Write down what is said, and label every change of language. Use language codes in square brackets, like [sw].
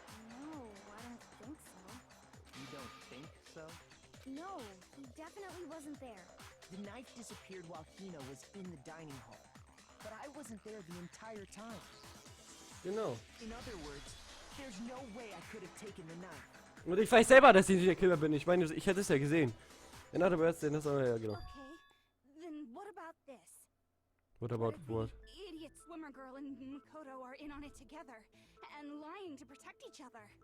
[en] No, I don't think so. You don't think so? No, he definitely wasn't there. The knife disappeared while Hina was in the dining hall. But I wasn't there the entire time. [de] Genau. [en] In other words, there's no way I could have taken the knife. [de] Und ich weiß selber, dass ich nicht der Killer bin. Ich meine, ich hätte es ja gesehen. [en] In other words, [de] denn das ja genau. [en] Okay, then what about this? What about if what? the idiot swimmer girl and Makoto are in on it together and lying to protect each other?